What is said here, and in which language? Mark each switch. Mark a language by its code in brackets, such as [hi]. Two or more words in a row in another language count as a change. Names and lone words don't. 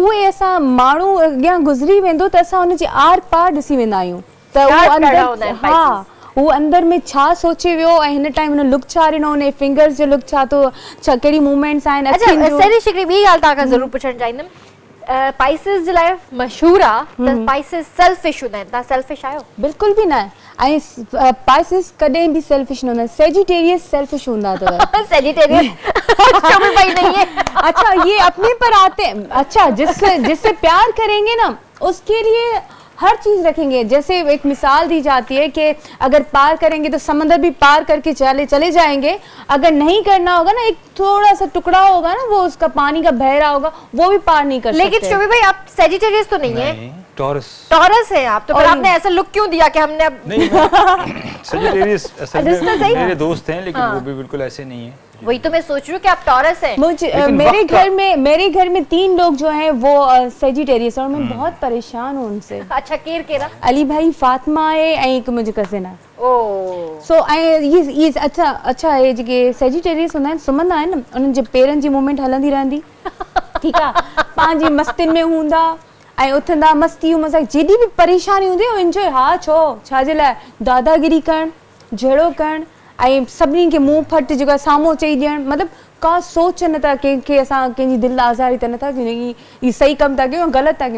[sd] उहे असां माण्हू अॻियां गुज़री वेंदो त असां हुनजे आर पार ॾिसी वेंदा आहियूं त हा वो अंदर में छा सोचे वियो ऐं हिन टाइम हुन लुक छा ॾिनो, हुन फिंगर्स जो लुक छा तो, छा कहिड़ी मूवमेंट्स आहिनि। अच्छा सहरिश हिकिड़ी ॿी ॻाल्हि तव्हां खां ज़रूरु पुछणु चाहींदमि। पाइसिस जे लाइ मशहूरु आहे त पाइसिस सेल्फिश हूंदा आहिनि, तव्हां सेल्फिश आहियो? बिल्कुल भी ना। ऐं पाइसिस कॾहिं भी सेल्फिश न हूंदा, सेजिटेरियस सेल्फिश हूंदा अथव। [hi] सेजिटेरियस नहीं है। अच्छा ये अपने पर आते हैं। अच्छा जिससे प्यार करेंगे ना उसके लिए हर चीज रखेंगे। जैसे एक मिसाल दी जाती है कि अगर पार करेंगे तो समंदर भी पार करके चले जाएंगे, अगर नहीं करना होगा ना, एक थोड़ा सा टुकड़ा होगा ना, वो उसका पानी का बह रहा होगा, वो भी पार नहीं कर सकते। लेकिन शोभी भाई आप सेजिटेरियस तो नहीं है? टॉरस है आप, तो फिर आपने ऐसा लुक क्यों दिया कि हमने सेजिटेरियस असल में मेरे दोस्त हैं लेकिन वो भी बिल्कुल ऐसे नहीं है। वही तो मैं सोच रही हूँ कि आप टॉरस हैं। मेरे घर में 3 लोग जो हैं वो सेजिटेरियस, और मैं बहुत परेशान हूँ उनसे। [sd] अच्छा केरा? अली भाई, फातिमा है ऐं हिकु मुंहिंजी कज़िन आहे। सो ये अच्छा ये जेके सेजिटेरियस हूंदा आहिनि सुम्हंदा आहिनि न, उन्हनि जे पेरनि जी मूवमेंट हलंदी रहंदी, ठीकु आहे, पंहिंजी मस्तियुनि में हूंदा ऐं उथंदा, मस्ती मज़ाक, जेॾी बि परेशानी हूंदी इंजॉय। हा छाजे लाइ दादागिरी करणु, जहिड़ो करणु ऐं सभिनी खे मुंहुं फट जेको आहे साम्हूं चई ॾियणु, मतिलबु का सोच नथा कंहिंखे असां कंहिंजी दिलि आज़ारी त नथा कयूं, हीअ सही कमु था कयूं ग़लति था कयूं।